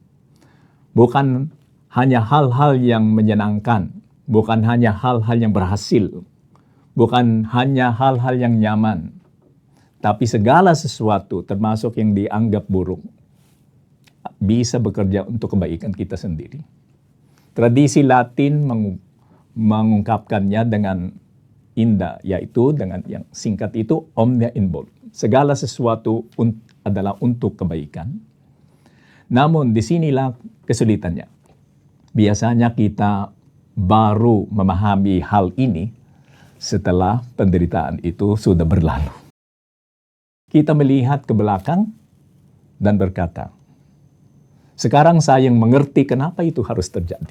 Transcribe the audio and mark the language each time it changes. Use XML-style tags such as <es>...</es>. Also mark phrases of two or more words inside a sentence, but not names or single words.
<id>Bukan hanya hal-hal yang menyenangkan, bukan hanya hal-hal yang berhasil, bukan hanya hal-hal yang nyaman, tapi segala sesuatu termasuk yang dianggap buruk bisa bekerja untuk kebaikan kita sendiri. Tradisi Latin mengungkapkannya dengan indah, yaitu dengan yang singkat itu</id> <la>omnia in bonum.</la> <id>Segala sesuatu adalah untuk kebaikan. Namun disinilah kesulitannya. Biasanya kita baru memahami hal ini setelah penderitaan itu sudah berlalu. Kita melihat ke belakang dan berkata, sekarang saya yang mengerti kenapa itu harus terjadi.</id>